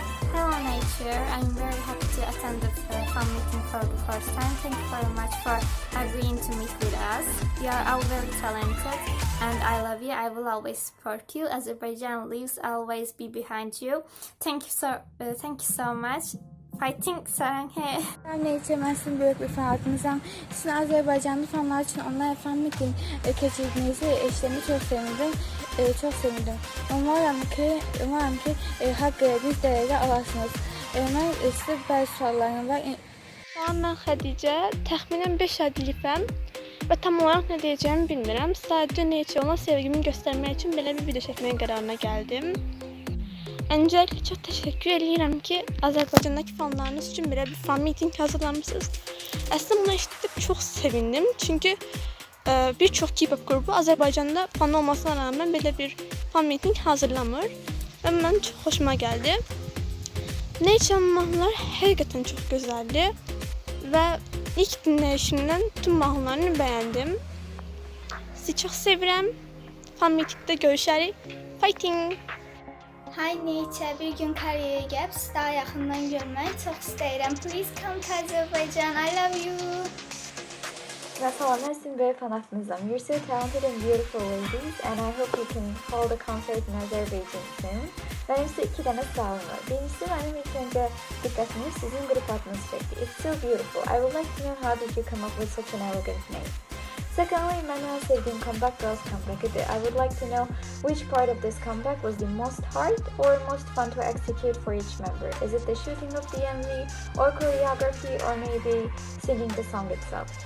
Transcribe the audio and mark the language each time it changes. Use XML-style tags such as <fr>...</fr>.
<en>Hello Nature, I'm very happy to attend the fan meeting for the first time. Thank you very much for agreeing to meet with us. You are all very talented and I love you. I will always support you. Azerbaijan lives, I'll always be behind you. Thank you so much. Fighting Saranghe.</en> <az>Nature, mən sizin böyük bir fanatınızam. Sizin Azərbaycanlı fanlar üçün onlar fan meeting keçirdiyinizi eşitdiyimdə çox sevindim. Umarım ki haqq bir dərəcə alasınız. Mən sizə bəzi suallarım var. Mən Xədicə, təxminən 5 adlifəm və tam olaraq nə deyəcəyimi bilmirəm. Sadəcə Nature ona sevgimi göstərmək üçün belə bir video çəkməyə qərarına gəldim.</az> <tr>Öncelikle çok teşekkür ederim ki Azerbaycan'daki fanlarınız için böyle bir fan meeting hazırlamışsınız. Aslında bunu eşittik çok sevindim çünkü birçok K-pop grubu Azerbaycan'da fan olmasına rağmen böyle bir fan meeting hazırlamır ve benim çok hoşuma geldi. Ne için mahnılar hakikaten çok güzeldi ve ilk dinleyişimden tüm mahnılarını beğendim. Sizi çok seviyorum. Fan meetingde görüşürüz.</tr> <en>Fighting! Hi</en> <az>Nature, bir gün Kore'ye gəlib sizi daha yaxından görmək çox istəyirəm.</az> <en>Please come to Azerbaijan. I love you.</en> <az>Salam, sizin böyük fanatınızam.</az> <en>You're so talented and beautiful ladies and I hope you can hold a concert in Azerbaijan soon.</en> <tr>Benim size 2 tane sualım var. Birincisi benim ilk önce dikkatimi sizin grup adınız çekti.</tr> <en>It's so beautiful. I would like to know how did you come up with such an elegant name. Secondly,</en> <tr>benim sevdiğim comeback Girls Comeback'ıdır.</tr> <en>I would like to know which part of this comeback was the most hard or most fun to execute for each member. Is it the shooting of the MV or choreography or maybe singing the song itself?</en>